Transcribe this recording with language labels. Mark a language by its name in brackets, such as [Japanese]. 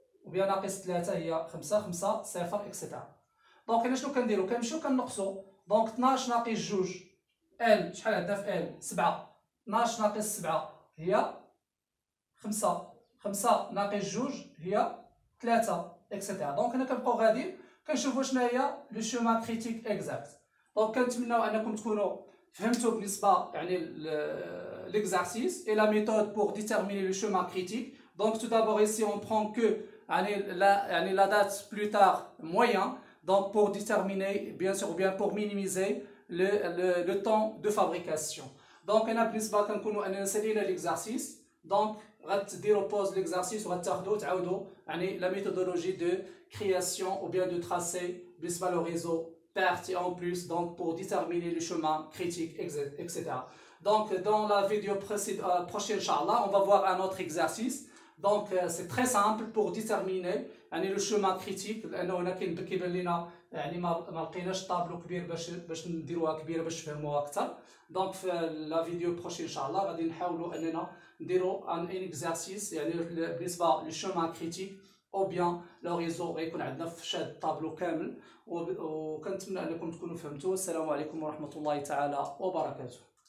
[Arabic] وبيان ناقص 3 هي 5 5 0 اكسيتيرا. دونك هنا شنو كنديرو؟ كنمشيو كنقصو. دونك 12 ناقص 2 ال شحال عندنا في ال 7. 12 ناقص 7 هي 5. 5 ناقص 2 هي 3 اكسيتيرا. دونك هنا كنبقاو غاديين كنشوفوا شنو هي لو شومان كريتيك اكزاكت. دونك كنتمناو انكم تكونوا فهمتوا بالنسبه يعني [French] l'exercice et la méthode pour déterminer le chemin critique. Donc tout d'abord ici on prend que la date plus tard moyen, donc pour déterminer bien sûr ou bien pour minimiser le temps de fabrication. [Arabic] Donc on a بالنسبه كنكونوا اننا سالينا l'exercice. [French] Donc [Arabic] غتديروا [French] pause l'exercice [Arabic] وغتاخذوا تعاودوا يعني [French] la méthodologie de création ou bien de tracé بالنسبه le réseau perte et en plus donc pour déterminer le chemin critique etc. Donc dans la vidéo prochaine Inch'Allah on va voir un autre exercice. Donc c'est très simple pour déterminer يعني le chemin critique [Arabic] لانه هنا كيبان لنا يعني ما لقيناش طابلو كبير باش نديروها كبيره باش تفهموها اكثر. دونك في لا فيديو بروشين ان شاء الله غادي نحاولوا اننا نديروا ان اكزرسيس يعني بالنسبه لو شومان كريتيك او بيان لو ريزو غيكون عندنا في شاد الطابلو كامل. وكنتمنى انكم تكونوا فهمتوا. السلام عليكم ورحمه الله تعالى وبركاته.